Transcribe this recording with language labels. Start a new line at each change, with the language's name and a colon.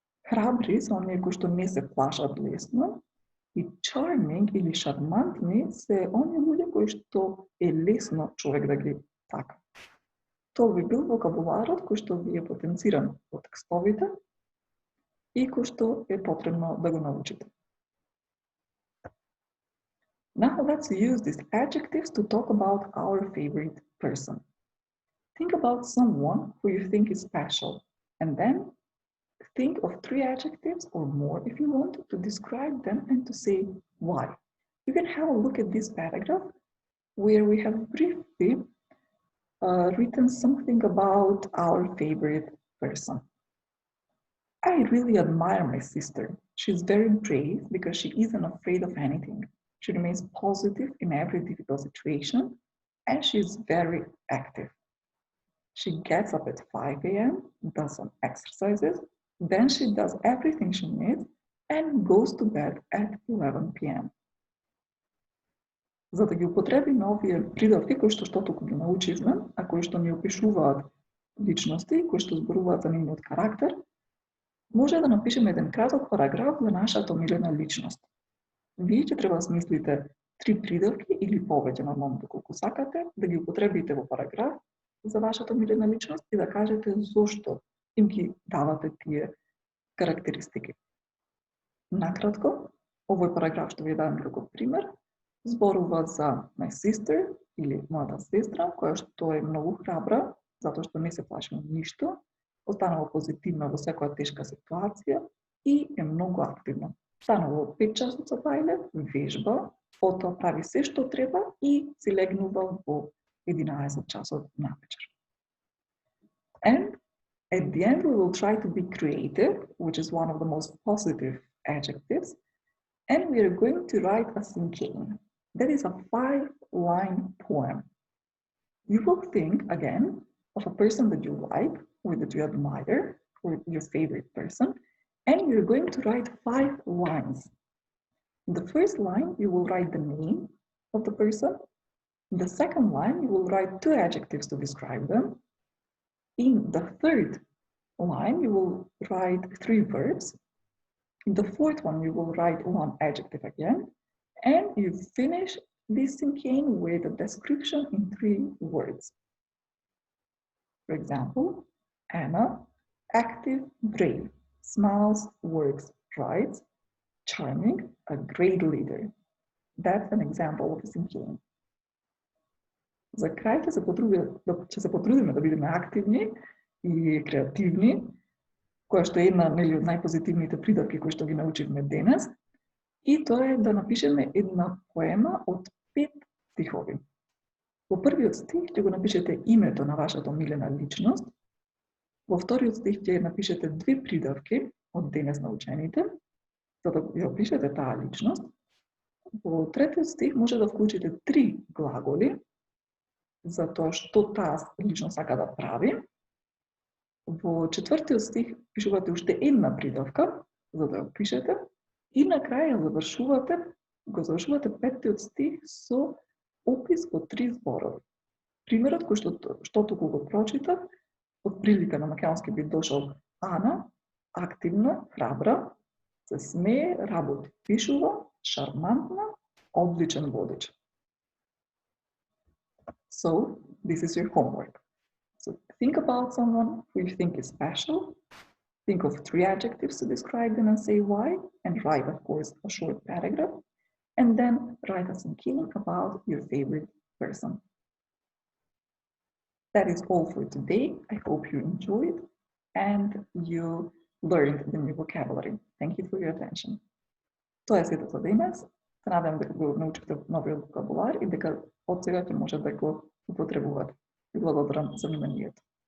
Macedonian: Храбри се оние кои што не се плашат лесно. И charming или шармантни се оние луѓе кои што е лесно човек да ги сака. Тоа би бил вокабуларот кој што ви е потенциран во текстовите и кој што е потребно да го научите.
English: Now let's use these adjectives to talk about our favorite person. Think about someone who you think is special, and then think of 3 adjectives or more if you want to describe them and to say why. You can have a look at this paragraph where we have briefly written something about our favorite person. I really admire my sister. She's very brave because she isn't afraid of anything. She remains positive in every difficult situation, and she's very active. She gets up at 5 a.m., does some exercises, then she does everything she needs, and goes to bed at 11 p.m.
Macedonian: За да ги употребиме овие придавки кои што туку ги научивме, а кои што ни опишуваат личности, кои што зборуваат за нивниот карактер, може да напишеме еден краток параграф за нашата омилена личност. Вие ќе треба да смислите 3 придавки или повеќе, нормално доколку сакате, да ги употребите во параграф за вашата омилена личност и да кажете зошто им ги давате тие карактеристики. Накратко, овој параграф што ви давам како пример, зборува за
English: my sister
Macedonian: или мојата сестра, која што е многу храбра, затоа што не се плаши од ништо, останува позитивна во секоја тешка ситуација и е многу активна. Станува 5 часот бајле, вежба, потоа прави се што треба и си легнува во 11 часот навечер.
English: And at the end we will try to be creative, which is one of the most positive adjectives, and we are going to write a cinquain. That is a 5-line poem. You will think, again, of a person that you like, or that you admire, or your favorite person, and you're going to write 5 lines. In the first line, you will write the name of the person. In the second line, you will write 2 adjectives to describe them. In the third line, you will write 3 verbs. In the fourth one, you will write 1 adjective again. And you finish this cinquain with a description in 3 words. For example, Anna, active, brave, smiles, works, writes, charming, a great leader. That's an example of a cinquain.
Macedonian: За крај ќе се потрудиме да бидеме активни и креативни, која што е една од најпозитивните придавки кои што ги научивме денес, и тоа е да напишеме една поема од 5 стихови. Во првиот стих ќе го напишете името на вашата омилена личност, во вториот стих ќе напишете 2 придавки од денес научените, за да ја опишете таа личност. Во третиот стих може да вклучите 3 глаголи, за тоа што таа личност сака да прави. Во четвртиот стих пишувате уште една придавка, за да ја опишете. И на крај го завршувате 5-тиот стих со опис во 3 зборови. Примерот кој што туку го прочитав, од прилика на македонски би дошол Ана, активна, храбра, се смее, работи, пишува, шармантна, одличен водич.
English: So, this is your homework. So, think about someone who you think is special. Think of 3 adjectives to describe them and say why, and write, of course, a short paragraph, and then write a cinquain about your favorite person. That is all for today. I hope you enjoyed and you learned the new vocabulary. Thank you for your attention.
Macedonian: Тоа е сето за денес. Се надевам дека го научите новиот вокабулар и дека од сега ќе може да го употребувате. Ви благодарам за вниманието.